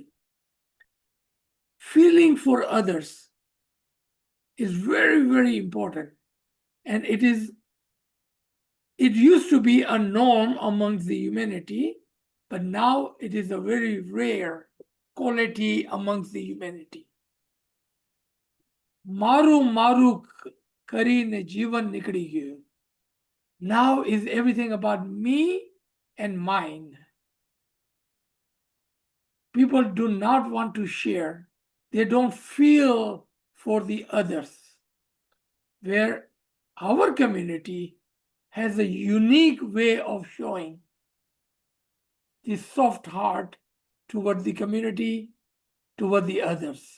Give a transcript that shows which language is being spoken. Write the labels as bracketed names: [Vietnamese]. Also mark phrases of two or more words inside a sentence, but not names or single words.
[English] Feeling for others is very, very important. And it used to be a norm amongst the humanity, but now it is a very rare quality amongst the humanity. [Gujarati] મારું મારું કરી ને જીવન નીકળી ગયો. [English] Now is everything about me and mine. People do not want to share. They don't feel for the others. Where our community has a unique way of showing the soft heart toward the community, toward the others.